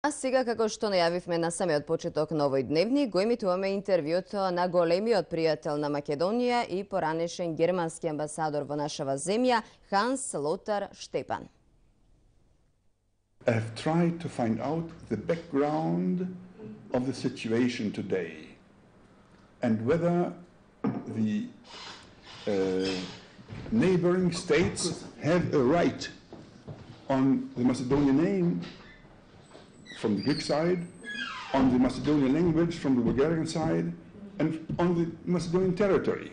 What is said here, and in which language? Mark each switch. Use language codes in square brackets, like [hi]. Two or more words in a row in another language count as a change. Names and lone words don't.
[mk] А сега, како што најавивме на самиот почеток на овој дневник, го емитуваме интервјуто на големиот пријател на Македонија и поранешен германски амбасадор во нашава земја, Hans Lothar Steppan. [en] I have tried to find out the background of the situation today and whether the neighboring states have a right on the Macedonian name from the Greek side, on the Macedonian language from the Bulgarian side, and on the Macedonian territory.